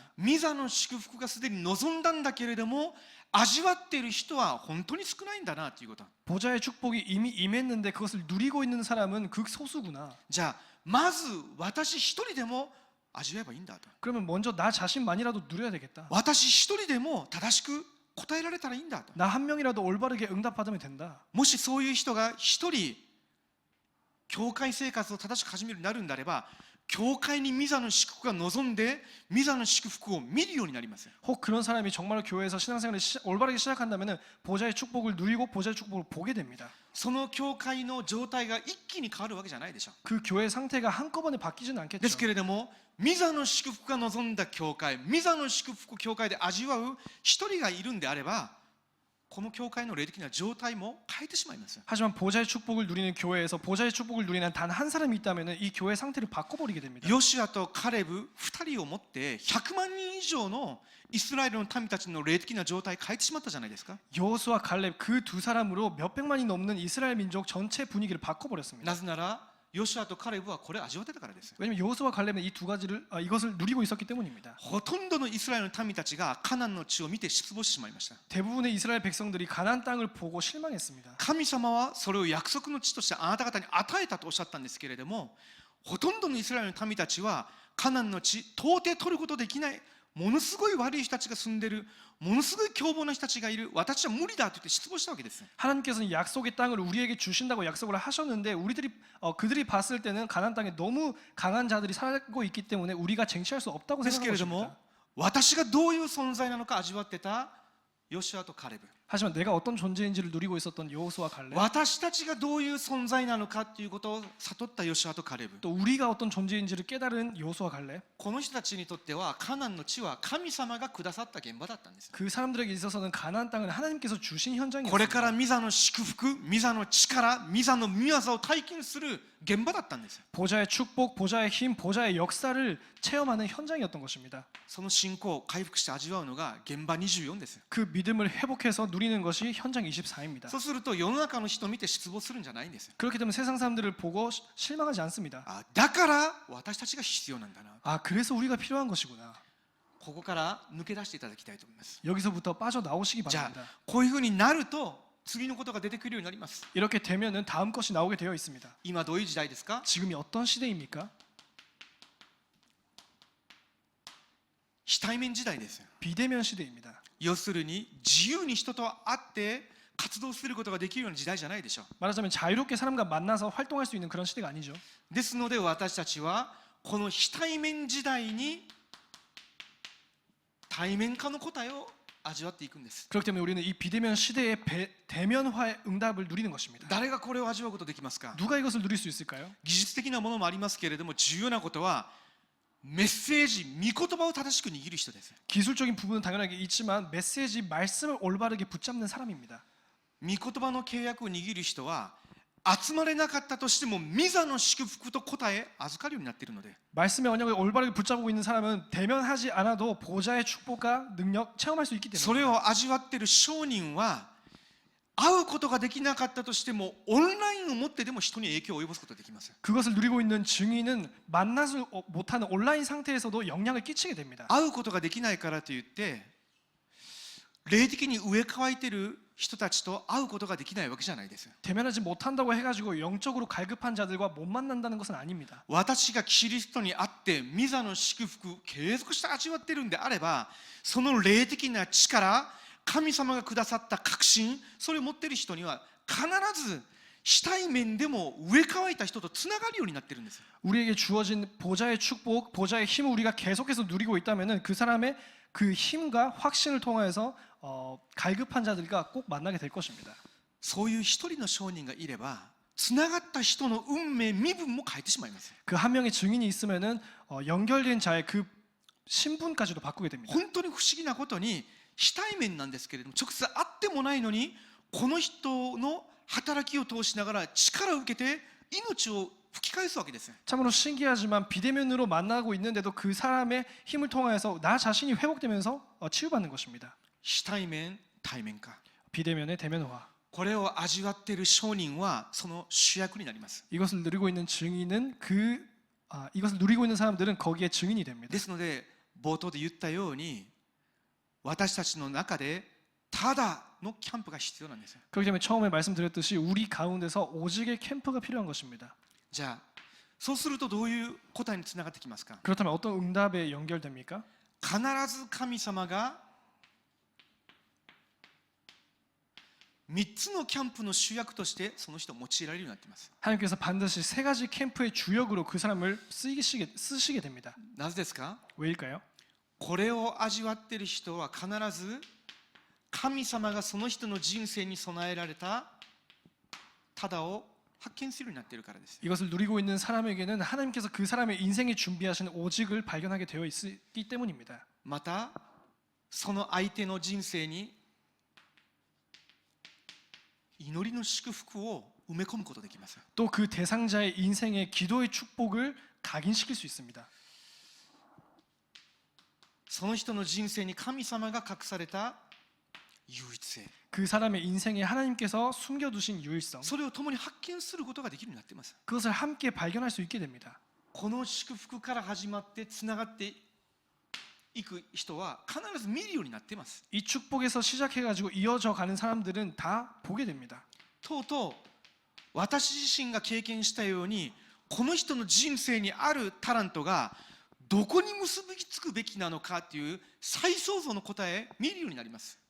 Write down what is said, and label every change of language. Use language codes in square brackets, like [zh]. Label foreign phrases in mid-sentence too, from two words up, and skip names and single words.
[ja] 御座の祝福がすでに望んだんだけれども味わっている人は本当に少ないんだなということ。 [ko] 보좌의 축복이 이미 임했는데 그것을 누리고 있는 사람은 극소수구나. [ja] じゃあまず私一人でも味わえばいいんだと。 [ko] 그러면 먼저 나 자신만이라도 누려야 되겠다. [ja] 私一人でも正しく答えられたらいいんだと。 [ko] 나 한 명이라도 올바르게 응답받으면 된다. [ja] もしそういう人が一人教会生活を正しく始めるようになるんであれば、教会に御座の祝福が望んで御座の祝福を見るようになります。 [ko] 혹 그런 사람이 정말로 교회에서 신앙생활을 올바르게 시작한다면은 보좌의 축복을 누리고 보좌의 축복을 보게 됩니다. [ja] その教会の状態が一気に変わるわけじゃないでしょう。 [ko] 그 교회 상태가 한꺼번에 바뀌지는 [ja] です [ko] 않겠죠. [ja] けれども御座の祝福が望んだ教会、御座の祝福を教会で味わう一人がいるんであれば、この教会の霊的な状態も変えてしまいます。 [ko] 하지만 보좌의 축복을 누리는 교회에서 보좌의 축복을 누리는 단 한 사람이 있다면은 이 교회 상태를 바꿔버리게 됩니다. [ja] ヨシュアとカレブ2人をもって100万人以上のイスラエルの民たちの霊的な状態を変えてしまったじゃないですか。 [ko] 여호수아 갈렙 그 두 사람으로 몇백만이 넘는 이스라엘 민족 전체 분위기를 바꿔버렸습니다. [ja] なぜならヨシュアとカレブはこれを味わってたからです。 [ko] 왜냐면 여호수아 갈렙은 이 두 가지를 이것을 누리고 있었기 때문입니다. [ja] ほとんどのイスラエルの民たちがカナンの地を見て失望してしまいました。 [ko] 대부분의 이스라엘 백성들이 가나안 땅을 보고 실망했습니다. [ja] 神様はそれを約束の地としてあなた方に与えたとおっしゃったんですけれども、ほとんどのイスラエルの民たちはカナンの地到底取ることできない、ものすごい悪い人たちが住んでる、ものすごい凶暴な人たちがいる、私は無理だと言って失望したわけです。 [ko] 하나님께서는 약속의 땅을 우리에게 주신다고 약속을 하셨는데 그들이 봤을 때는 가나안 땅에 너무 강한 자들이 살고 있기 때문에 우리가 쟁취할 수 없다고 [ja] ですけ [ko] 생각한 [ja] れども [ko] 것입니다. [ja] 私がどういう存在なのか味わってたヨシュアとカレブ、 [ko] 하지만 내가 어떤 존재인지를 누리고 있었던 여호수아 갈렙 [ja] 私たちがどういう存在なのかということを悟ったヨシュアとカレブ、 [ko] 또 우리가 어떤 존재인지를 깨달은 여호수아 갈렙 [ja] この人たちにとってはカナンの地は神様がくださった現場だったんです。 [ko] 그 사람들에게 있어서는 가나안 땅은 하나님께서 주신 [ja] これ [ko] 현장이었습니다. [ja] から御座の祝福、御座の力、御座の御業を体験する現場だったんです。 [ko] 보좌의 축복, 보좌의 힘, 보좌의 역사를 체험하는 현장이었던 것입니다. [ja] その信仰を回復して味わうのが現場24です。 [ko] 그 믿음을 회복해서 누리는 것이 현장 24입니다. [ja] そうすると世の中の人を見て失望するんじゃないんですよ。 [ko] 그렇기 때문에 세상 사람들을 보고 실망하지 않습니다. [ja] あ、だから私たちが必要なんだな。 [ko] 그래서 우리가 필요한 것이구나. [ja] ここから抜け出していただきたいと思います。 [ko] 여기서부터 빠져나오시기 [ja] じゃ [ko] 바랍니다. [ja] あこういうふうになると次のことが出てくるようになります。 [ko] 이렇게 되면은 다음 것이 나오게 되어 있습니다. [ja] 今どういう時代ですか？ [ko] 지금이 어떤 시대입니까? [ja] 非対面時代ですよ。 [ko] 비대면 시대입니다. [ja] 要するに自由に人と会って活動することができるような時代じゃないでしょう。 [ko] 말하자면 자유롭게 사람과 만나서 활동할 수 있는 그런 시대가 아니죠. [ja] ですので私たちはこの非対面時代に対面化の答えを味わっていくんです。 [ko] 그렇기 때문에 우리는 이 비대면 시대의 대면화의 응답을 누리는 것입니다. [ja] 誰がこれを味わうことできますか？ [ko] 누가 이것을 누릴 수 있을까요? [ja] 技術的なものもありますけれども重要なことはメッセージ、御言葉を正しく握る人です。 [ko] 기술적인 부분은 당연하게 있지만 메시지, 말씀을 올바르게 붙잡는 사람입니다. [ja] 御言葉の契約を握る人は集まれなかったとしても御座の祝福と答え預かるようになっているので [ko] 말씀의 언약을 올바르게 붙잡고 있는 사람은 대면하지 않아도 보좌의 축복과 능력 체험할 수 있기 [ja] そ [ko] 때문에 [ja] れを味わっている商人は会うことができなかったとしてもオンラインをもってでも人に影響を及ぼすことができます。 [ko] 그것을 누리고 있는 증인은 만나지 못하는 온라인 상태에서도 영향을 끼치게 됩니다. [ja] 会うことができないからといって霊的に植え替えている人たちと会うことができないわけじゃないです。 [ko] 대면하지 못한다고 해가지고 영적으로 갈급한 자들과 못 만난다는 것은 아닙니다. [ja] 私がキリストに会って御座の祝福を継続して味わっているんであれば、その霊的な力、神様がくださった確信、それを持っている人には必ず主体面でも植え替えた人とつながるようになっているんです。 [ko] 우리에게 주어진 보좌의 축복, 보좌의 힘을 우리가 계속해서 누리고 있다면은 그 사람의 그 힘과 확신을 통하여서 갈급한 자들과 꼭 만나게 될 것입니다. [ja] そういう一人の証人がいれば、つながった人の運命、身分も変えてしまいます。 [ko] 그 한 명의 증인이 있으면은 연결된 자의 그 신분까지도 바꾸게 됩니다. [ja] 本当に不思議なことに非対面なんですけれども、直接会ってもないのにこの人の働きを通しながら力を受けて命を吹き返すわけです。 [ko] 참으로 신기하지만 비대면으로 만나고 있는데도 그 사람의 힘을 통하여서 나 자신이 회복되면서 치유받는 것입니다. [ja] 非対面、対面化、 [ko] 비대면의 대면화. [ja] これを味わっている証人はその主役になります。 [ko] 이것을 누리고 있는 증인은 이것을 누리고 있는 사람들은 거기에 증인이 됩니다. [ja] ですので冒頭で言ったように、私たちの中でただのキャンプが必要なんです。 [ko] 그렇기 때문에 처음에 말씀드렸듯이 우리 가운데서 오직의 캠프가 필요한 것입니다. [ja] じゃあそうするとどういう答えにつながってきますか。 [ko] 그렇다면 어떤 응답에 연결됩니까? [ja] 必ず神様が3つのキャンプの主役としてその人を用いられるようになっています。 [ko] 하나님께서 반드시 세 가지 캠프의 주역으로 그 사람을 쓰시게 됩니다. [ja] なぜですか。 [ko] 왜일까요? [ja] これを味わっている人は必ず神様がその人の人生に備えられたただを発見するようになっているからです。 [ko] 이것을 누리고 있는 사람에게는 하나님께서 그 사람의 인생에 준비하신 오직을 발견하게 되어 있기 때문입니다. [ja] またその相手の人生に祈りの祝福を埋め込むことができます。 [ko] 또 그 대상자의 인생에 기도의 축복을 각인시킬 수 있습니다. [ja] その人の人生に神様が隠された唯一性、 [ko] 그 사람의 인생에 하나님께서 숨겨두신 유일성, [ja] それを共に発見することができるようになっています。 [ko] 그것을 함께 발견할 수 있게 됩니다. [ja] この祝福から始まってつながっていく人は必ず見るようになっています。 [ko] 이 축복에서 시작해가지고 이어져 가는 사람들은 다 보게 됩니다. [ja] とうとう私自身が経験したように、この人の人生にあるタラントがどこに結びつくべきなのかという再創造の答え見るようになります。